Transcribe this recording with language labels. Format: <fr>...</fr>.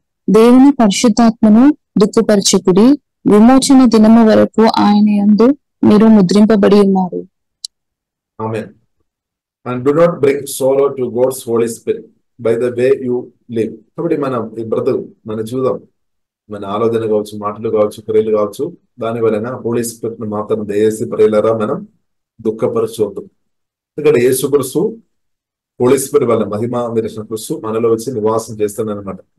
<te>దేవుని పరిశుద్ధాత్మను దుఃఖపరచకుడి, విమోచన దినము వరకు ఆయన యందు మీరు ముద్రింపబడి ఉన్నారు. ఆమేన్.</te> <en>And do not bring sorrow to God's Holy Spirit by the way you live.</en> <te>కాబట్టి మనం ఈ బ్రతుకు మన జీవితం, మన ఆలోచన కావచ్చు, మాటలు కావచ్చు, క్రియలు కావచ్చు, దాని వలన హోలీ స్పిరిట్ ను మాత్రం దయచేసి ప్రియులారా మనం దుఃఖపరచవద్దు. ఎందుకంటే యేసుక్రీస్తు హోలీ స్పిరిట్ వల్ల మహిమ నిరసన క్రీస్తు మనలో వచ్చి నివాసం చేస్తాడు అనమాట.</te>